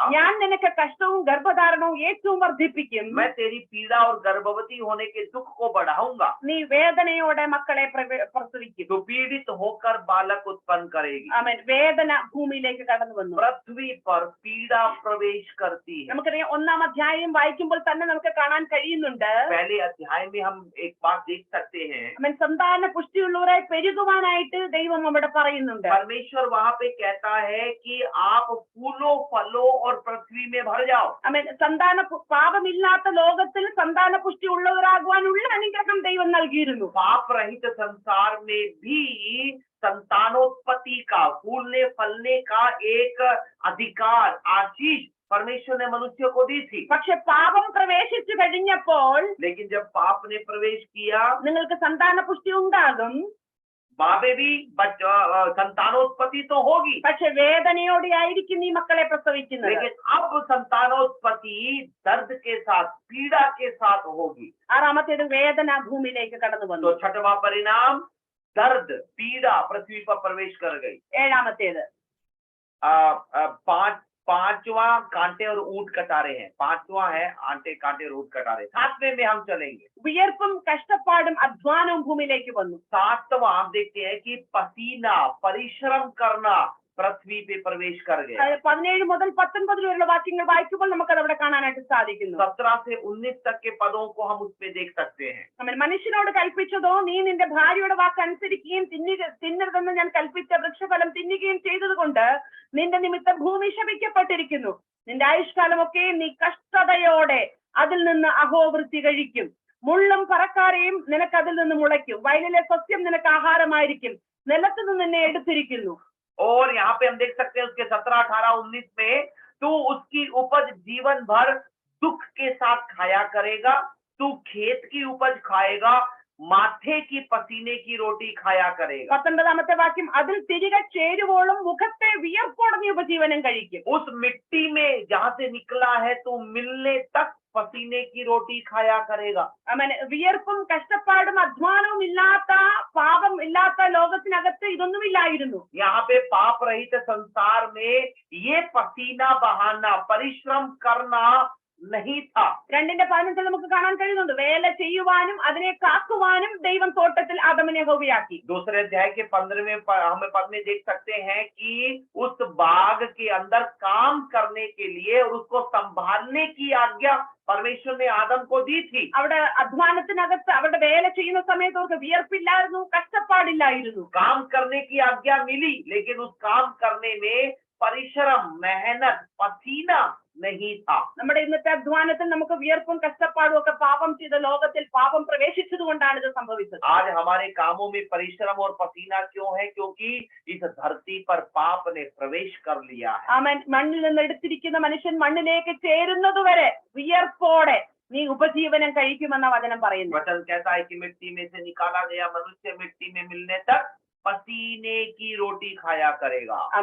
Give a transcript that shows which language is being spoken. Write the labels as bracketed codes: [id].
[ml] ഞാൻ നിനക്ക് കഷ്ടവും ഗർഭധാരണവും ഏറ്റവും വർദ്ധിപ്പിക്കും. [hi] मैं तेरी पीड़ा और गर्भवती होने के दुख को बढ़ाऊंगा. [ml] നീ വേദനയോടെ മക്കളെ പ്രസവിക്കും. [hi] तो पीड़ित होकर बालक उत्पन्न करेगी. [ml] വേദന ഭൂമിയിലേക്ക് കടന്നു വന്നു. [hi] पृथ्वी पर पीड़ा प्रवेश करती है. [ml] നമുക്കറിയാം, 1ാം അധ്യായം വായിക്കുമ്പോൾ തന്നെ നമുക്ക് കാണാൻ കഴിയുന്നുണ്ട്, [hi] पहले अध्याय में हम एक बात देख सकते हैं, [ml] സന്താന പുഷ്ടിയുള്ളവരായി പെരുകുവാനായിട്ട് ദൈവം അവിടെ പറയുന്നുണ്ട്. [hi] परमेश्वर वहां पे कहता है कि आप फूलों, फलों और पृथ्वी में भर जाओ. [ml] പാപമില്ലാത്ത ലോകത്തിൽ സന്താന പുഷ്ടി ഉള്ളവരാകുവാനുള്ള അനുഗ്രഹം ദൈവം നൽകിയിരുന്നു. [hi] पाप रहित संसार में भी संतानोत्पत्ति का, फूलने फलने का एक अधिकार, आशीष परमेश्वर ने मनुष्य को दी थी. [ml] പക്ഷെ പാപം പ്രവേശിച്ചു കഴിഞ്ഞപ്പോൾ, [hi] लेकिन जब पाप ने प्रवेश किया, [ml] നിങ്ങൾക്ക് സന്താന പുഷ്ടി ഉണ്ടാകും, [hi] बाबे भी संतानोत्पत्ति तो होगी, [ml] പക്ഷെ വേദനയോടെ ആയിരിക്കും ഈ മക്കളെ പ്രസവിക്കുന്നത്. [hi] लेकिन अब संतानोत्पत्ति दर्द के साथ, पीड़ा के साथ होगी. [ml] 6ാമത്തേത് വേദന ഭൂമിയിലേക്ക് കടന്നു വന്നു. [hi] तो 6वां परिणाम दर्द, पीड़ा पृथ्वी पर प्रवेश कर गई. [ml] 7ാമത്തേത് [hi] 5वां कांटे और ऊंट कटारे हैं. 5वां है आंटे, कांटे और ऊंट कटारे. 7वें में हम चलेंगे. [ml] വിയർപ്പും കഷ്ടപ്പാടും അധ്വാനവും ഭൂമിയിലേക്ക് വന്നു. [hi] 7वां आप देखते हैं कि पसीना, परिश्रम करना पृथ्वी पे प्रवेश कर गया. [ml] 17 മുതൽ 19 വരെയുള്ള വാക്യങ്ങൾ വായിക്കുമ്പോൾ നമുക്കത് അവിടെ കാണാനായിട്ട് സാധിക്കുന്നു. [hi] 17 से 19 तक के पदों को हम उसपे देख सकते हैं. [ml] മനുഷ്യനോട് കൽപ്പിച്ചതോ, നീ നിന്റെ ഭാര്യയുടെ വാക്ക് അനുസരിക്കുകയും തിന്നരുതെന്ന് ഞാൻ കൽപ്പിച്ച വൃക്ഷഫലം തിന്നുകയും ചെയ്തതുകൊണ്ട് നിന്റെ നിമിത്തം ഭൂമി ശപിക്കപ്പെട്ടിരിക്കുന്നു. നിന്റെ ആയുഷ്കാലമൊക്കെ നീ കഷ്ടതയോടെ അതിൽ നിന്ന് അഹോവൃത്തി കഴിക്കും. മുള്ളും പറക്കാരെയും നിനക്ക് അതിൽ നിന്ന് മുളയ്ക്കും. വയലിലെ സസ്യം നിനക്ക് ആഹാരമായിരിക്കും. നിലത്തു നിന്ന് നിന്നെ എടുത്തിരിക്കുന്നു. [hi] और यहाँ पे हम देख सकते हैं उसके 17, 18, 19 में, तू उसकी उपज जीवन भर दुख के साथ खाया करेगा. तू खेत की उपज खाएगा, माथे की पसीने की रोटी खाया करेगा. [ml] 19ാമത്തെ വാക്യം, അതിൽ തിരികെ ചേരുവോളം മുഖത്തെ വിയർപ്പോടെ നീ ഉപജീവനം കഴിക്കും. [hi] उस मिट्टी में जहाँ से निकला है तू मिलने तक पसीने की रोटी खाया करेगा. [ml] വിയർപ്പും കഷ്ടപ്പാടും അധ്വാനവും ഇല്ലാത്ത, പാപം ഇല്ലാത്ത ലോകത്തിനകത്ത് ഇതൊന്നുമില്ലായിരുന്നു. [hi] यहाँ पे पाप रहित संसार में ये पसीना बहाना, परिश्रम करना नहीं था. [ml] 2:15 നമുക്ക് കാണാൻ കഴിയുന്നുണ്ട്, വേല ചെയ്യുവാനും അതിനെ കാക്കുവാനും ദൈവം തോട്ടത്തിൽ ആദമിനെ ഹോവിയാക്കി. [hi] दूसरे अध्याय के 15वें हमें पद में देख सकते हैं कि उस बाग के अंदर काम करने के लिए और उसको संभालने की आज्ञा परमेश्वर ने आदम को दी थी. [ml] അവിടെ അധ്വാനത്തിനകത്ത് അവരുടെ വേല ചെയ്യുന്ന സമയത്ത് അവർക്ക് വിയർപ്പില്ലായിരുന്നു, കഷ്ടപ്പാടില്ലായിരുന്നു. [hi] काम करने की आज्ञा मिली, लेकिन उस काम करने में परिश्रम, मेहनत, पसीना नहीं था. [ml] നമ്മുടെ ഇന്നത്തെ അധ്വാനത്തിൽ നമുക്ക് വിയർപ്പും കഷ്ടപ്പാടും ഒക്കെ പാപം ചെയ്ത ലോകത്തിൽ പാപം പ്രവേശിച്ചത് കൊണ്ടാണ് ഇത് സംഭവിച്ചത്. [hi] आज हमारे कामों में परिश्रम और पसीना क्यों है? क्योंकि इस धरती पर पाप ने प्रवेश कर लिया है. [ml] മണ്ണിൽ നിന്ന് എടുത്തിരിക്കുന്ന മനുഷ്യൻ മണ്ണിലേക്ക് ചേരുന്നതുവരെ വിയർപ്പോടെ നീ ഉപജീവനം കഴിക്കുമെന്ന വചനം പറയുന്നു. [hi] वचन कहता है कि मिट्टी में से निकाला गया मनुष्य मिट्टी में मिलने तक पसीने की रोटी खाया करेगा.